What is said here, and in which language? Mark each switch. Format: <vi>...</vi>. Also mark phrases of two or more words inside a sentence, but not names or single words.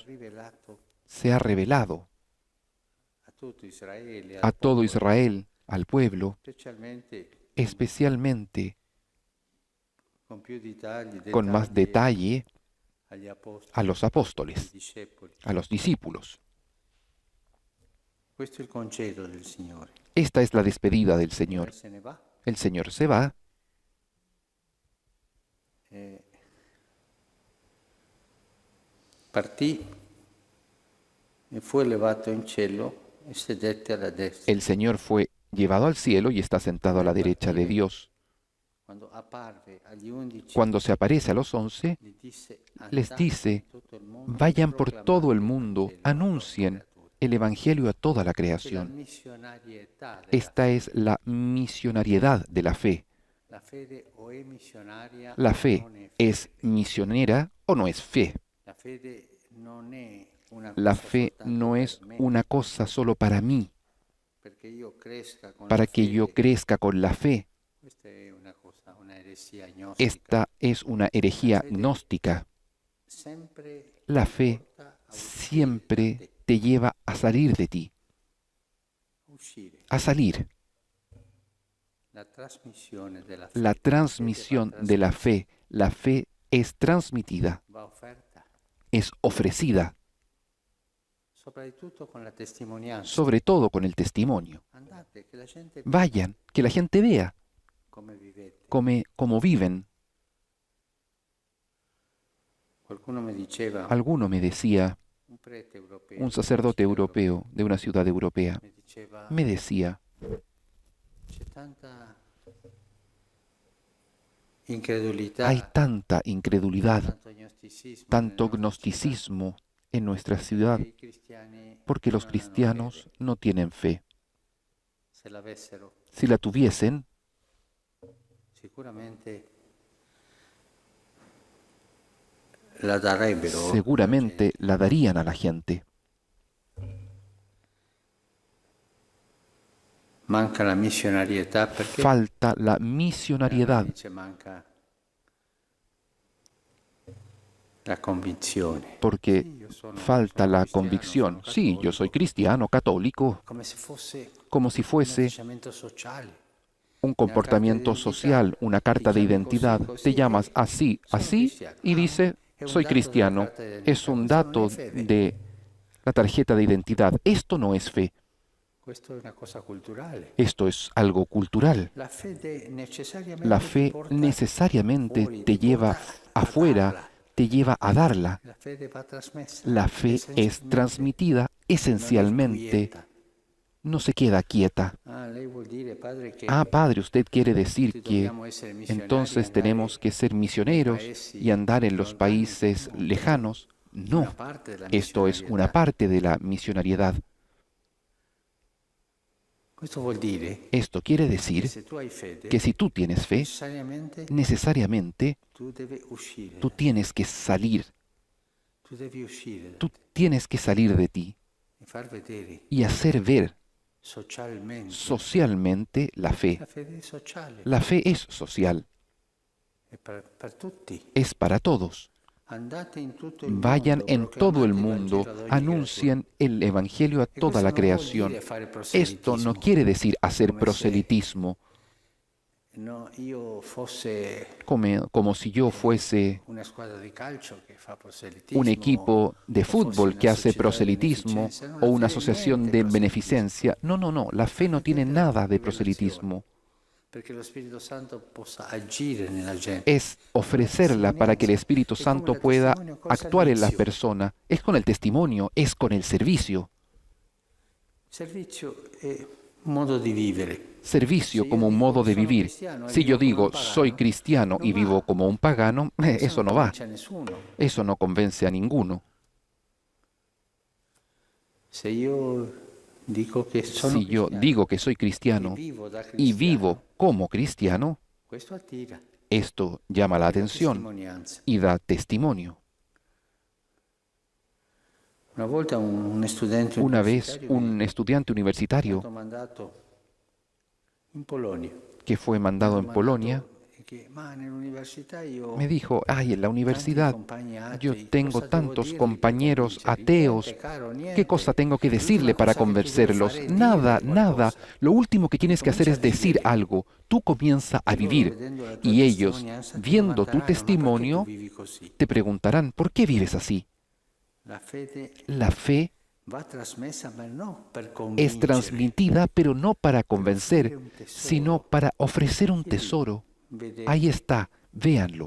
<es>Se ha revelado a todo Israel, al pueblo, especialmente con más detalle a los apóstoles, a los discípulos. Esta es la despedida del Señor. El Señor se va.</es> <it>Partì e fu elevato in cielo e sedette alla destra.</it> <es>El Señor fue llevado al cielo y está sentado a la derecha de Dios. Cuando se aparece a los 11, les dice: vayan por todo el mundo, anuncien el Evangelio a toda la La creación.</es> <it>missionarietà della</it> <es>Esta es la misionariedad de la fe.</es> <it>La fede o è missionaria</it> <es>La</es> <it>o</it> <es>fe</es> <it>non è</it> <es>es</es> <it>fede.</it> <es>misionera o no es fe.</es> <it>La fede non è una</it> <es>La</es> <it>cosa</it> <es>fe</es> <it>soltanto</it> <es>no</es> <it>per</it> <es>es</es> <it>me,</it> <es>una cosa solo para mí,</es> <it>perché io cresca con</it> <es>para</es> <it>la</it> <es>que yo</es> <it>fede.</it> <es>crezca con la fe.</es> <it>Questa è una cosa, una eresia gnostica.</it> <es>Esta es una herejía gnóstica.</es> <it>Sempre</it> <es>La fe</es> <it>porta a uscire da</it> <es>siempre</es> <it>te,</it> <es>te lleva a salir de ti,</es> <it>a uscire.</it> <es>a salir.</es> <it>La trasmissione della fede.</it> <es>La transmisión de la fe es transmitida,</es> <it>va offerta,</it> <es>es ofrecida,</es> <it>soprattutto con la testimonianza.</it> <es>sobre todo con el testimonio.</es> <it>Andate, che la gente</it> <es>Vayan, que la gente vea</es> <it>come vivete.</it> <es>cómo viven.</es> <it>Qualcuno mi diceva,</it> <es>Alguno me decía,</es> <it>un prete europeo,</it> <es>un sacerdote europeo de una ciudad europea,</es> <it>mi diceva,</it> <es>me decía,</es> <it>c'è tanta incredulità,</it> <es>hay tanta incredulidad,</es> <it>tanto gnosticismo,</it> <es>tanto</es> <it>nella nostra città,</it> <es>gnosticismo en nuestra ciudad,</es> <it>che i cristiani</it> <es>porque los</es> <it>non hanno</it> <es>cristianos</es> <it>fede.</it> <es>no tienen fe.</es> <it>Se l'avessero,</it> <es>Si la tuviesen,</es> <it>sicuramente la darebbero.</it> <es>seguramente la darían a la gente.</es> <it>Manca la missionarietà perché</it> <es>Falta la misionariedad,</es> <it>dice, manca la convinzione.</it> <es>porque</es> <it>Io</it> <es>falta</es> <it>sono</it> <es>la</es> <it>cristiano,</it> <es>convicción.</es> <it>sono</it> <es>Sí, yo</es> <it>cattolico,</it> <es>soy cristiano, católico,</es> <it>come se fosse</it> <es>como si</es> <it>un</it> <es>fuese</es> <it>atteggiamento sociale.</it> <es>un comportamiento social, una carta de identidad. Te llamas así, así, y dice, soy cristiano. Es un dato de la tarjeta de identidad. Esto no es fe,</es> <it>Questo è una cosa culturale.</it> <es>esto es algo cultural.</es> <it>La fede necessariamente</it> <es>La</es> <it>ti</it> <es>fe</es> <it>porta</it> <es>necesariamente</es> <it>fuori,</it> <es>te</es> <it>ti</it> <es>lleva</es> <it>porta a</it> <es>afuera,</es> <it>darla.</it> <es>te lleva a darla.</es> <it>La fede va trasmessa.</it> <es>La fe es</es> <it>essenzialmente,</it> <es>transmitida</es> <it>non è</it> <es>esencialmente,</es> <it>quieta.</it> <es>no se queda quieta.</es> <it>Lei vuol dire, padre, che</it> <es>Ah, Padre, usted quiere decir</es> <it>tutti</it> <es>que</es> <it>dobbiamo essere missionari,</it> <es>entonces</es> <it>andare</it> <es>tenemos que ser misioneros y andar en los países lejanos. No,</es> <it>una parte della</it> <es>esto es una</es> <it>missionarietà.</it> <es>parte de la misionariedad.</es> <it>Questo vuol dire</it> <es>Esto quiere</es> <it>che</it> <es>decir</es> <it>se tu hai fede,</it> <es>que si tú tienes fe, necesariamente</es> <it>tu devi uscire,</it> <es>tú tienes que salir,</es> <it>tu devi uscire</it> <es>tú tienes que salir de ti</es> <it>e far vedere</it> <es>y hacer ver</es> <it>socialmente.</it> <es>socialmente la fe.</es> <it>La fede è sociale,</it> <es>La fe es social,</es> <it>è per tutti.</it> <es>es para todos.</es> <it>Andate in tutto il</it> <es>Vayan</es> <it>mondo,</it> <es>en todo el</es> <it>proclamate il</it> <es>mundo,</es> <it>Vangelo ad ogni</it> <es>anuncien el Evangelio a</es> <it>creatura.</it> <es>toda</es> <it>E</it> <es>la</es> <it>questo non vuol</it> <es>creación.</es> <it>dire fare</it> <es>Esto no</es> <it>proselitismo.</it> <es>quiere decir hacer</es> <it>Come se-</it> <es>proselitismo,</es> <it>No, io fosse</it> <es>como si yo fuese</es> <it>una squadra di calcio che fa proselitismo,</it> <es>un equipo de</es> <it>o fosse</it> <es>fútbol</es> <it>una</it> <es>que hace</es> <it>società di</it> <es>proselitismo</es> <it>beneficenza. No,</it> <es>o</es> <it>la</it> <es>una</es> <it>fede</it> <es>asociación</es> <it>niente</it> <es>de</es> <it>proselitismo,</it> <es>beneficencia. No, no, no, la fe no tiene nada de proselitismo.</es> <it>perché lo Spirito Santo possa agire nella gente.</it> <es>Es ofrecerla para que el Espíritu Santo pueda actuar en la persona. Es con el testimonio, es con el servicio.</es> <it>Servizio è un modo di vivere.</it> <es>Servicio como un modo de vivir. Si yo digo soy cristiano y vivo como un pagano, eso no va.</es> <it>C'è nessuno.</it> <es>Eso no convence a ninguno.</es> <it>Se io dico che sono</it> <es>Si yo</es> <it>cristiano</it> <es>digo que soy cristiano</es> <it>e vivo da</it> <es>y</es> <it>cristiano,</it> <es>vivo como cristiano,</es> <it>questo attira</it> <es>esto llama la atención</es> <it>testimonianza.</it> <es>y da testimonio.</es> <it>Una volta un studente</it> <es>Una vez</es> <it>universitario</it> <es>un estudiante</es> <it>mi è</it> <es>universitario</es> <it>stato mandato in Polonia.</it> <es>que fue mandado en Polonia</es> <it>Ma nell'università io</it> <es>me dijo, ay, en la universidad</es> <it>compagni</it> <es>yo</es> <it>atei,</it> <es>tengo</es> <it>cosa devo</it> <es>tantos</es> <it>dirgli per</it> <es>compañeros</es> <it>convincerli?</it> <es>ateos,</es> <it>Niente, caro, niente.</it> <es>¿qué cosa tengo que decirle</es> <it>L'ultima</it> <es>para</es> <it>cosa che tu devi</it> <es>convencerlos?</es> <it>fare è dire</it> <es>Nada,</es> <it>qualcosa.</it> <es>nada. Lo último que tienes que hacer es decir</es> <it>Comincia a vivere.</it> <es>algo. Tú comienza a</es> <it>E loro,</it> <es>vivir</es> <it>vedendo la tua</it> <es>y ellos,</es> <it>testimonianza, ti</it> <es>viendo tu</es> <it>domanderanno, "Ma perché</it> <es>testimonio,</es> <it>tu vivi così?"</it> <es>te preguntarán, ¿por qué vives así?</es> <it>La fede</it> <es>La fe</es> <it>va trasmessa, ma no per</it> <es>es</es> <it>convincere.</it> <es>transmitida, pero no para convencer, sino para ofrecer un tesoro.</es> <it>Vedete?</it> <es>Ahí está, véanlo.</es>